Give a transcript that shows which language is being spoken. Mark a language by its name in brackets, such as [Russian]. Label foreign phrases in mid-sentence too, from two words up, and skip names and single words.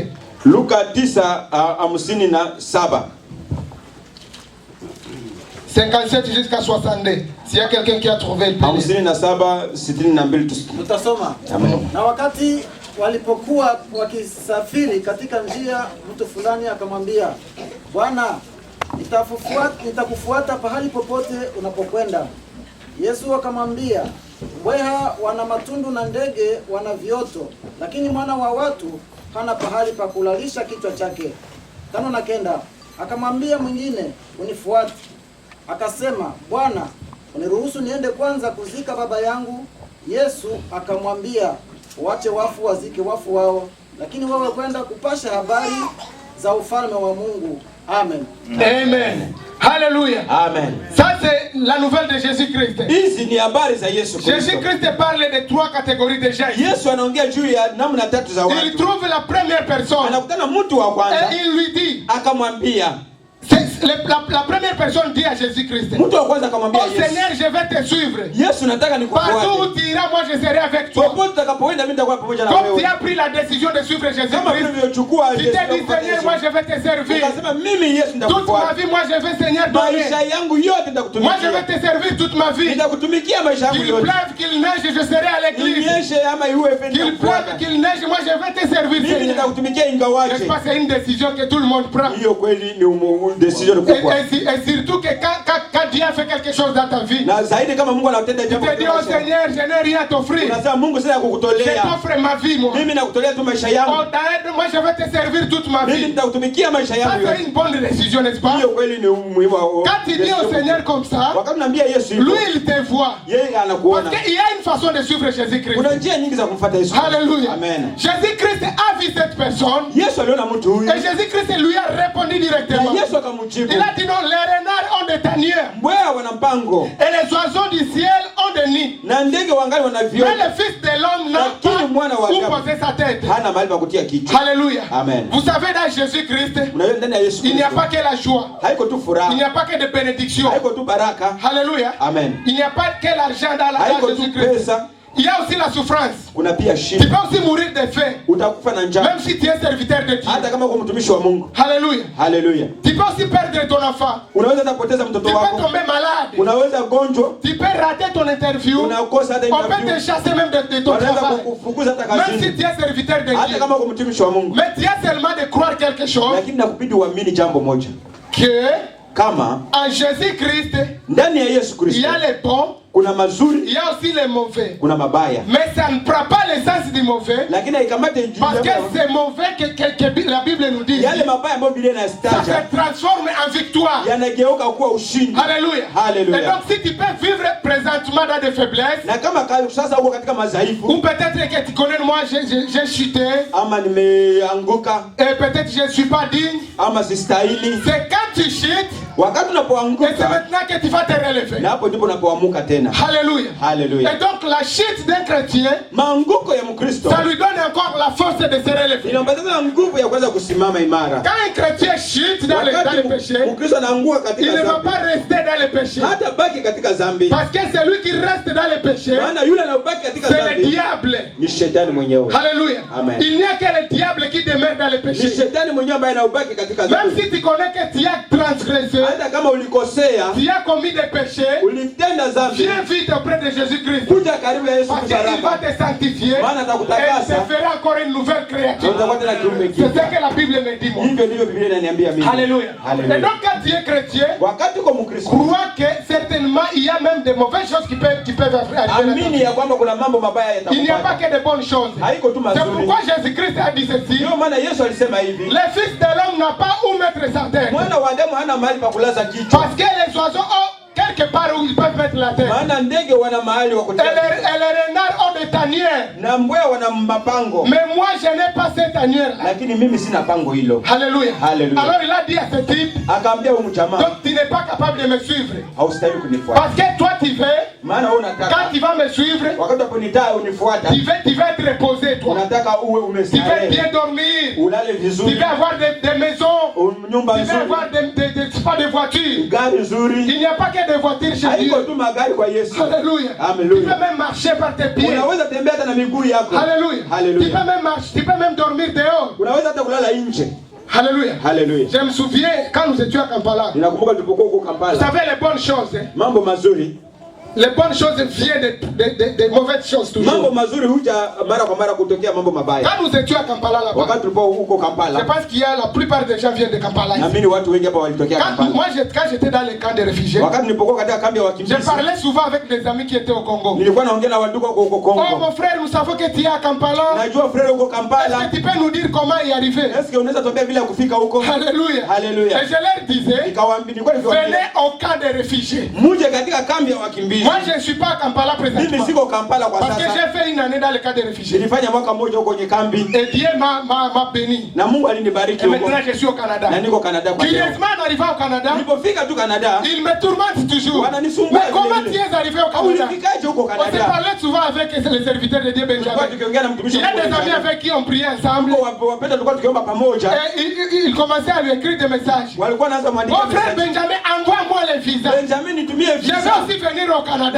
[Swahili] Luka 9:57. [French] 57 jusqu'à 62. S'il y a quelqu'un qui a trouvé le pays. 57:62. [Swahili] Tutasoma. Amen. Na wakati walipokuwa wakisafiri katika njia, mtu fulani akamwambia, Bwana, nitakufuata pahali popote unapokwenda. Yesu akamwambia, mbweha wana matundu na ndege wana vioto, lakini mwana wa watu hana pahali pa kulalisha kichwa chake. 5 akamwambia mwingine, unifuate. Akasema, Bwana, uniruhusu niende kwanza kuzika baba yangu. Yesu akamwambia, wache wafu wazike wafu wao, lakini wewe kwenda kupasha habari za ufalme wa Mungu. Amen. [French] Amen. Alléluia. Amen. Ça c'est la nouvelle de Jésus-Christ. [Swahili] Hizi ni habari za Yesu Kristo. [French] Jésus-Christ parle de 3 catégories de gens. [Swahili] Yesu anaongea juu ya namna 3 za [French] Il [Swahili] watu. [French] trouve la première personne [Swahili] Anakutana mtu wa kwanza [French] et il lui dit, [Swahili] akamwambia, [French] la première personne dit à Jésus-Christ, [Swahili] mtu wa kwanza akamwambia [French] oh Seigneur, je vais te suivre. [Swahili] Yesu, nataka [French] Partout où [Swahili] nikufuate. [French] tu iras, moi je serai avec toi. [Swahili] Popote utakapoenda mimi nitakuwa pamoja na [French] Comme tu [Swahili] wewe. [French] as pris la décision de suivre [Swahili] Kama [French] Jésus-Christ, [Swahili] ulivyochukua [French] tu t'es dit, Seigneur, moi je vais te servir. [Swahili] ukasema mimi Yesu [French] Toute ma [Swahili] nitakufuata. [French] vie, moi je vais, Seigneur, donner. [Swahili] Maisha yangu yote [French] Moi je [Swahili] nitakutumikia. [French] vais te servir toute ma vie. [Swahili] Nitakutumikia maisha yangu [French] Qu'il [Swahili] yote. [French] pleuve, qu'il neige, je serai à l'église. [Swahili] Inyeshe ama iwe [French] Qu'il [Swahili] nitakufuata. [French] pleuve, qu'il neige, moi je vais te servir, [Swahili] Mimi [French] Seigneur. [Swahili] nitakutumikia [French] N'est-ce [Swahili] ingawaje. [French] pas, c'est une décision que tout le monde prend. [Swahili] Hiyo kweli ni decision kubwa. [French] Et surtout que quand Dieu fait quelque chose dans ta vie, [Swahili] Na zaidi kama Mungu anatenda [French] tu [Swahili] jambo [French] te dis, oh Seigneur, je n'ai rien à t'offrir. [Swahili] unasema Mungu sasa [French] Je [Swahili] kukutolea. [French] t'offre ma vie, moi. [Swahili] Mimi nakutolea tu maisha [French] Oh, [Swahili] yangu. [French] moi je vais te servir toute ma [Swahili] Mimi [French] vie. [Swahili] nitakutumikia maisha [French] Ça [Swahili] yangu [French] c'est [Swahili] yote. [French] une bonne décision, n'est-ce pas? [Swahili] Hiyo kweli ni muhimu wa. [French] Quand tu dis au Seigneur comme ça, [Swahili] Wakati naambia Yesu hivyo, [French] lui il te voit. [Swahili] yeye [French] Parce [Swahili] anakuona. [French] qu'il y a une façon de suivre Jésus-Christ. [Swahili] Kuna njia nyingi za kumfuata Yesu. [French] Alléluia. [Swahili] Amen. [French] Jésus-Christ a vu cette personne [Swahili] Yesu aliona mtu huyu. [French] et Jésus-Christ lui a répondu directement. [Swahili] Na Yesu akamjibu. [French] Il a dit non, les renards ont des tanières [Swahili] Mbweha wana mpango [French] et les oiseaux du ciel ont des nids. [Swahili] na ndege wangali wana [French] Mais [Swahili] viota. [French] le Fils de l'homme n'a [Swahili] Lakini mwana wa [French] pas où [Swahili] Adamu [French] poser sa tête. [Swahili] hana mahali pa kutia kichwa. [French] Alléluia. [Swahili] Amen. [French] Vous savez, dans Jésus-Christ, [Swahili] Unajua ndani ya Yesu [French] il n'y a [Swahili] Kristo [French] pas que la joie. [Swahili] haiko tu [French] Il n'y [Swahili] furaha, [French] a pas que de bénédiction. [Swahili] haiko tu baraka. [French] Alléluia. [Swahili] Amen. [French] Il n'y a pas que l'argent dans [Swahili] Haiko tu [French] Jésus-Christ. [Swahili] pesa, [French] Il y a aussi la souffrance. [Swahili] kuna pia [French] Tu [Swahili] shida. [French] peux aussi mourir de faim. [Swahili] Utakufa na njaa [French] Même si tu es serviteur de Dieu. [Swahili] hata kama uko mtumishi wa Mungu. [French] Alléluia. [Swahili] Haleluya. [French] Tu peux aussi perdre ton enfant. [Swahili] Unaweza hata kupoteza [French] Tu [Swahili] mtoto [French] peux [Swahili] wako. [French] tomber malade. [Swahili] Unaweza gonjwa, [French] Tu peux rater ton interview. [Swahili] unakosa hata [French] On peut te [Swahili] interview. [French] chasser même de ton [Swahili] Wanaweza [French] travail. [Swahili] kukufukuza hata [French] Même si [Swahili] kazini. [French] tu es serviteur de [Swahili] Hata [French] Dieu. [Swahili] kama uko mtumishi wa Mungu. [French] Mais tu as seulement de croire quelque chose. [Swahili] Lakini nakubidi uamini jambo moja. [French] Que [Swahili] Kama [French] en Jésus-Christ, [Swahili] ndani ya Yesu [French] il y [Swahili] Kristo [French] a les bons, [Swahili] kuna [French] il [Swahili] mazuri, [French] y a aussi les mauvais. [Swahili] kuna mabaya. [French] Mais ça ne prend pas l'essence du mauvais. [Swahili] Lakini haikamate juu [French] Parce que [Swahili] ya [French] c'est mauvais que la Bible nous dit. [Swahili] yale mabaya ambayo Biblia [French] Ça [Swahili] inasitaja [French] se transforme en victoire. [Swahili] yanageuka kuwa ushindi. [French] Alléluia. Alléluia. Et donc si tu peux vivre présentement dans des faiblesses, [Swahili] Na kama sasa uko katika madhaifu [French] ou peut-être que tu connais, moi j'ai chuté, [Swahili] ama nimeanguka [French] et peut-être je ne suis pas digne, [Swahili] ama sistahili, [French] c'est quand tu chutes, [Swahili] wakati [French] et c'est [Swahili] unapoanguka [French] maintenant que tu vas te relever. [Swahili] na hapo ndipo unapoamuka tena. [French] Alléluia. [Swahili] Haleluya. [French] Et donc la chute d'un chrétien, [Swahili] Maanguko ya Mkristo [French] ça lui donne encore la force de se relever. [Swahili] inampatia nguvu ya kuweza kusimama imara. [French] Quand un chrétien chute dans le péché, [Swahili] Mkristo anaanguka [French] il ne [Swahili] katika [French] va [Swahili] dhambi, [French] pas rester dans le péché. [Swahili] hata baki katika dhambi, [French] Parce que celui qui reste dans le péché, [Swahili] maana yule anayebaki katika [French] c'est le [Swahili] dhambi [French] diable. [Swahili] ni shetani mwenyewe. [French] Alléluia. [Swahili] Amen. [French] Il n'y a que le diable qui demeure dans le [Swahili] Ni [French] péché. [Swahili] shetani mwenyewe ambaye anabaki katika [French] Même [Swahili] dhambi. [French] si tu connais que tu as transgressé, [Swahili] Hata kama ulikosea, [French] tu as commis des péchés, [Swahili] ulitenda dhambi, [French] viens vite auprès de Jésus-Christ. [Swahili] kuja karibu ya Yesu [French] Parce qu'il va [Swahili] msalaba. [French] te sanctifier [Swahili] Maana [French] et [Swahili] atakutakasa. [French] te fera encore une nouvelle [Swahili] Na [French] créature. [Swahili] utakuwa tena kiumbe [French] C'est [Swahili] kipya. [French] ce que la Bible me dit, moi. [Swahili] Hivyo ndivyo Biblia inaniambia mimi. [French] Alléluia. Et [Swahili] Haleluya. [French] donc quand tu es chrétien, [Swahili] Wakati uko Mkristo, [French] crois que certainement il y a même de mauvaises choses qui peuvent arriver. [Swahili] amini ya kwamba kuna mambo mabaya [French] Il n'y a pas [Swahili] yatakupata. [French] que de bonnes choses. [Swahili] Haiko tu [French] C'est [Swahili] mazuri. [French] pourquoi Jésus-Christ a dit ceci. [Swahili] Ndio maana Yesu alisema hivi, [French] Le Fils de l'homme n'a pas où mettre sa tête. [Swahili] mwana wa Adamu hana mahali pa kulaza kichwa. [French] Parce que les oiseaux ont quelque part où ils peuvent mettre la tête. [Swahili] Maana ndege wana mahali wa [French] Et [Swahili] kutia. [French] les renards ont des tanières. [Swahili] Na mbweha wana mapango. [French] Mais moi, je n'ai pas cette tanière-là. [Swahili] Lakini mimi sina pango hilo. [French] Alléluia. Alléluia. Alors il a dit à ce type, [Swahili] Akaambia huyu mjamaa, [French] donc tu n'es pas capable de me suivre. [Swahili] haustahili kunifuata. [French] Parce que toi tu veux, [Swahili] Maana wewe unataka [French] quand tu vas me suivre, [Swahili] wakati unaponitaa unifuata, [French] tu vas être reposé toi. [Swahili] unataka uwe [French] Tu veux [Swahili] umestarehe, [French] bien dormir. [Swahili] ulale [French] Tu [Swahili] vizuri, [French] veux avoir des maisons. [Swahili] nyumba [French] Tu veux [Swahili] nzuri, [French] avoir des voitures. [Swahili] gari nzuri. [French] Il n'y a pas que des voitures chez Dieu. [Swahili] Haiko tu magari kwa Yesu. [French] Alléluia. Tu Alléluia. peux même marcher par tes pieds. [Swahili] Unaweza tembea hata na miguu yako. [French] Alléluia. Alléluia. Tu peux même marcher, tu peux même dormir dehors. [Swahili] Unaweza hata kulala nje. [French] Alléluia. Alléluia. Je me souviens quand nous étions à Kampala. [Swahili] Ninakumbuka tulipokuwa huko [French] Vous [Swahili] Kampala. [French] savez les bonnes choses. Hein? [Swahili] Mambo mazuri. [French] Les bonnes choses viennent des mauvaises choses [Swahili] Mambo [French] toujours. [Swahili] mazuri huja mara kwa mara kutokea mambo mabaya. [French] Quand nous étions à Kampala là-bas, [Swahili] Wakati tulipokuwa huko [French] je [Swahili] Kampala, [French] pense qu'il y a la plupart des gens viennent de Kampala. Ici. [Swahili] naamini watu wengi hapa walitokea Kampala. [French] Quand j'étais dans les camps de réfugiés, [Swahili] Wakati nilipokuwa katika kambi ya [French] je [Swahili] wakimbizi, [French] parlais souvent avec des amis qui étaient au Congo. [Swahili] nilikuwa naongea na wadugu huko [French] Oh [Swahili] Kongo. [French] mon frère, nous savons que tu es à Kampala. [Swahili] Najua frere huko [French] Est-ce [Swahili] Kampala. [French] que tu peux nous dire comment y arriver? Est-ce que [Swahili] unaweza tuambia vile ya kufika huko? [French] Alléluia. Alléluia. Et je leur disais, [Swahili] Nikawaambia, nilikuwa nikiwaambia, [French] venez au camp des réfugiés. [Swahili] muje katika kambi ya wakimbizi. [French] Moi, je ne suis pas à Kampala [Swahili] Mimi [French] présentement. [Swahili] siko Kampala kwa [French] Parce que [Swahili] sasa. [French] j'ai fait une année dans le camp des réfugiés. [Swahili] Nilifanya mwaka mmoja huko kwenye kambi [French] Et Dieu m'a béni. [Swahili] na Mungu alinibariki [French] Et [Swahili] huko. [French] maintenant, je suis au Canada. [Swahili] Na niko Canada kwa leo. [French] Curieusement, en arrivant au Canada, [Swahili] Nilipofika tu Canada, [French] il me tourmente toujours. [Swahili] Wananisumbua [French] Mais comment [Swahili] vile [French] tu [Swahili] vile. [French] es arrivé au Canada? [Swahili] Ulifikaje huko [French] On s'est [Swahili] Canada? [French] parlé souvent avec les serviteurs de Dieu [Swahili] Tulikuwa Benjamin. tukiongea na mtumishi [French] Il y a [Swahili] wa [French] des [Swahili] Mungu. [French] amis avec qui on priait ensemble. [Swahili] Huko wapenda tulikuwa tukiomba pamoja. [French] Et il commençait à lui écrire des messages. [Swahili] Walikuwa naanza [French] Mon [Swahili] kuandika [French] frère [Swahili] message. [French] Benjamin, envoie-moi les visas. [Swahili] Benjamin nitumie [French] Je [Swahili] visa. [French] vais aussi venir au Canada.